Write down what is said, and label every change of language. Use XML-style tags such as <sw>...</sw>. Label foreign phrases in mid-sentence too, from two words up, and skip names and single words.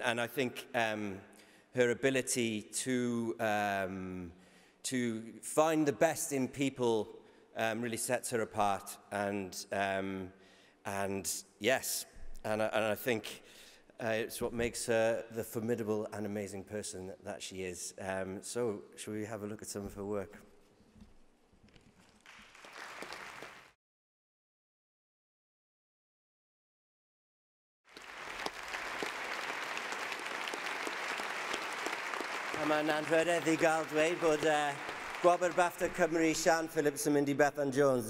<en>And I think her ability to find the best in people really sets her apart. And yes, and I think it's what makes her the formidable and amazing person that she is. So shall we have a look at some of her work?</en> <cy>Mae'n anrhydedd I gael dweud bod gwobr BAFTA Cymru Shawn Phillips yn mynd I Bethan Jones.</cy>